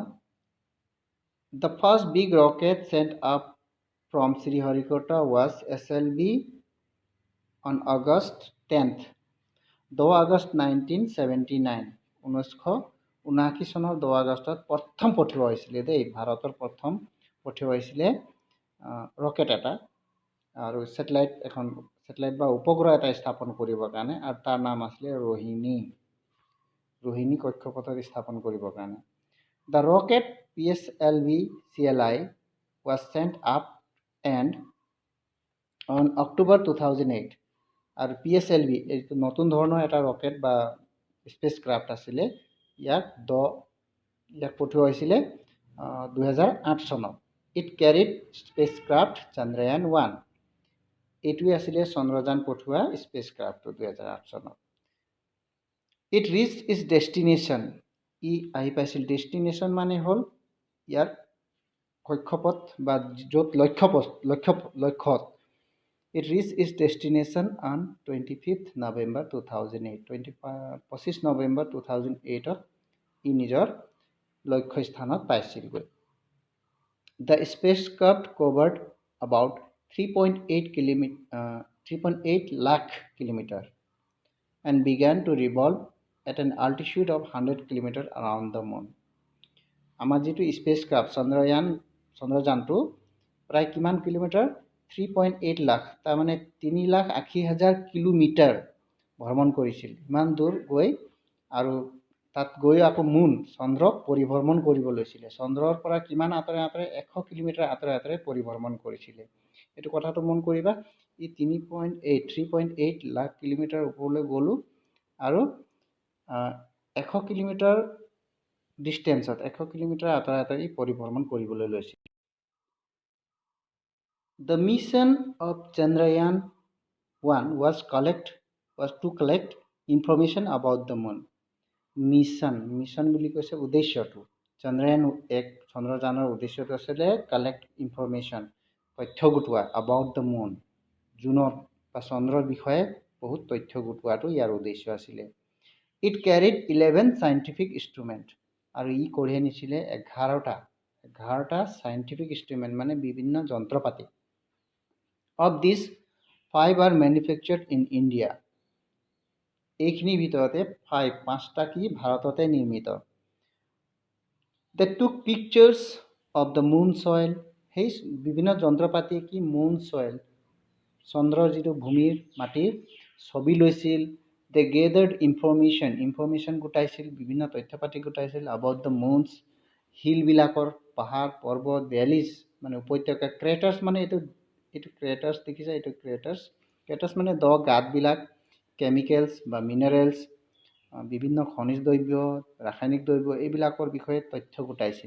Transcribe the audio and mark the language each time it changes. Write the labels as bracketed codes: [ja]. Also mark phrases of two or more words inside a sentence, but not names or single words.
[en] the first big rocket sent up from Sriharikota was SLV on August 10th, 10 আগষ্ট 1979, [as] 1979 চনৰ 10 আগষ্টত প্ৰথম পঠিওৱা হৈছিলে দেই। ভাৰতৰ প্ৰথম পঠিওৱা হৈছিলে ৰকেট এটা আৰু ছেটেলাইট বা উপগ্ৰহ এটা স্থাপন কৰিবৰ কাৰণে, আৰু তাৰ নাম আছিলে ৰোহিণী কক্ষপথত স্থাপন কৰিবৰ কাৰণে। [en] the rocket PSLV CLI was sent up and on October 2008, [as] আৰু PSLV এইটো নতুন ধৰণৰ এটা ৰকেট বা [en] space craft [as] আছিলে। ইয়াক ইয়াক পঠোৱা হৈছিলে 2008 চনত। [en] it carried spacecraft Chandrayaan-1. [as] এইটোৱে আছিলে চন্দ্ৰযান পঠোৱা স্পেচক্ৰাফ্টটো 2008 চনত। [en] it reached its destination. [as] ই আহি পাইছিল, ডেষ্টিনেশ্যন মানে হ'ল ইয়াৰ কক্ষপথ বা য'ত লক্ষ্যত। [en] It reached its destination on 25th November 2008. [as] 25 November 2008 ই নিজৰ লক্ষ্য স্থানত পাইছিলগৈ। [en] The spacecraft covered about 3.8 lakh kilometer and began to revolve at an altitude of 100 kilometer around the moon. [as] আমাৰ যিটো স্পেচক্ৰাফ্ট চন্দ্ৰযানটো প্ৰায় কিমান কিলোমিটাৰ? 3.8 লাখ, তাৰমানে 3,80,000 কিলোমিটাৰ ভ্ৰমণ কৰিছিল। ইমান দূৰ গৈ আৰু তাত গৈ আকৌ চন্দ্ৰক পৰিভ্ৰমণ কৰিব লৈছিলে। চন্দ্ৰৰ পৰা কিমান আঁতৰে 100 কিলোমিটাৰ আঁতৰে পৰিভ্ৰমণ কৰিছিলে। এইটো কথাটো মন কৰিবা। ই 3.8 লাখ কিলোমিটাৰ ওপৰলৈ গ'লো আৰু 100 কিলোমিটাৰ ডিষ্টেঞ্চত 100 কিলোমিটাৰ আঁতৰে পৰিভ্ৰমণ কৰিবলৈ লৈছিল। [en] The mission of Chandrayaan-1 was to collect information about the moon. [as] মিছন বুলি কৈছে উদ্দেশ্যটো। চন্দ্ৰয়ান-1 চন্দ্ৰযানৰ উদ্দেশ্যটো আছিলে [en] collect information, [as] তথ্য গোটোৱা [en] about the moon, [as] জুনৰ বা চন্দ্ৰৰ বিষয়ে বহুত তথ্য গোটোৱাটো ইয়াৰ উদ্দেশ্য আছিলে। [en] It carried 11 scientific instruments, [as] আৰু ই কঢ়িয়াই নিছিলে 11টা [en] scientific instrument [as] মানে বিভিন্ন যন্ত্ৰপাতি। [en] Of these, 5 are manufactured in India. [as] এইখিনিৰ ভিতৰতে 5টা কি ভাৰততে নিৰ্মিত। [en] They took pictures of the moon soil. [as] সেই বিভিন্ন যন্ত্ৰপাতিয়ে কি [en] moon soil, [as] চন্দ্ৰৰ যিটো ভূমিৰ মাটিৰ ছবি লৈছিল। [en] They gathered information [as] গোটাইছিল, বিভিন্ন তথ্যপাতি গোটাইছিল [en] about the moons, [as] হিলবিলাকৰ, পাহাৰ পৰ্বত, ভেলিজ মানে উপত্যকা, ক্ৰেটাৰ্ছ মানে এইটো ক্ৰেটাৰ্ছ দেখিছা, এইটো ক্ৰেটাৰ্ছ মানে দ গাঁতবিলাক, কেমিকেলছ বা মিনাৰেলছ, বিভিন্ন খনিজ দ্ৰব্য, ৰাসায়নিক দ্ৰব্য এইবিলাকৰ বিষয়ে তথ্য গোটাইছিল।